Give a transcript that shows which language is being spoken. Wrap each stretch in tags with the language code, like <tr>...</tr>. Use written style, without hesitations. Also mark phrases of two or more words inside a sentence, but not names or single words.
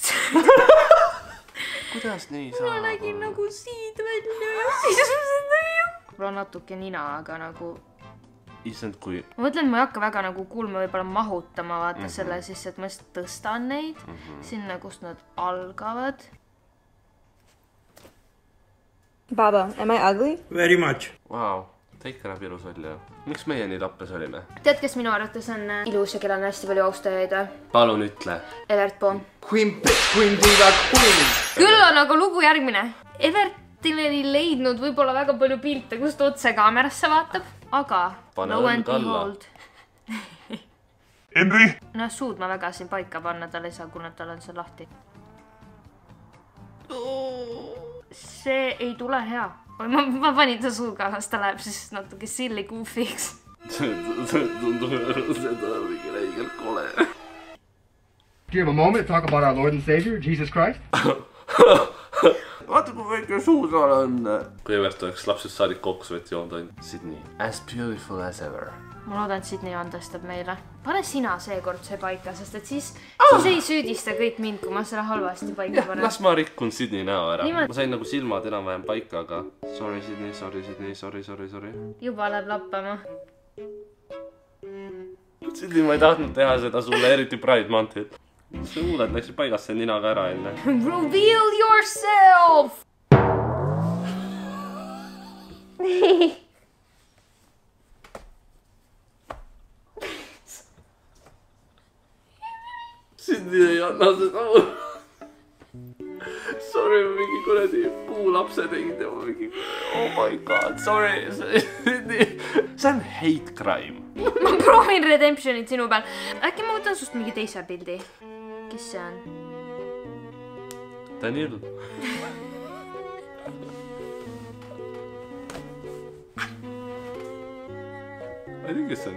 <et>Kuidas nii saab? Ma nägin nagu siid välja ja siis ma seda ei jõu. Mul on natuke nina, aga nagu... Issand, kui... Ma mõtlen, et ma ei hakka väga nagu kulme võib-olla mahutama, vaata selle siis, et ma lihtsalt tõstan neid sinna, kust nad algavad.</et> <en>Baba, am I ugly? Very much.</en> <et>Vau, ta ikka näeb ilus välja. Miks meie nii lappes olime? Tead, kes minu arvates on ilus ja kellel on hästi palju austajaid? Palun ütle. Evert Poom.</et> <en>Queen diva queen.</en> <et>Küll on aga lugu järgmine. Evertil ei leidnud võib-olla väga palju pilte, kust otse kaamerasse vaatab. aga Pane</et> <en>lo and</en> <et>õlg alla.</et> <en>behold.</en> <et>Henry! No suud ma väga siin paika panna, tal ei saa, kuna tal on see lahti. See ei tule hea. Ma panin ta suuga, las ta läheb siis natuke silli goofiks. See tundub mingi räigelt kole.</et> <en>Do you have a moment to talk about our Lord and Savior, Jesus Christ?</en> <et>Vaata, kui väike suusaal on. Kõigepealt oleks lapsest saadik kokkuvõtt joond on.</et> <en>Sydney, as beautiful as ever.</en> <et>Ma loodan, et Sydney andestab meile. Pane sina seekord see paika, sest et siis ei süüdista kõik mind, kui ma selle halvasti paika panen. Las ma rikkun Sydney näo ära. Ma sain nagu silmad enam-vähem paika, aga</et> <en>sorry Sydney, sorry.</en> <et>Juba läheb lappama. Sydney, ma ei tahtnud teha seda sulle, eriti Pride Monthil. See huuled läksid paigasse ninaga ära enne.</et> <en>Reveal yourself!</en> <et>Sydney ei anna seda mul. Sorry, ma mingi kuradi puulapse tegid ja ma mingi...</et> <en>Oh my god, sorry, Sydney.</en> <et>See on</et> <en>hate crime.</en> <et>Ma proovin redemptionit sinu peal. Äkki ma võtan sust mingi teise pildi. Kes see on? Daniel. Ma ei tea, kes see on?</et>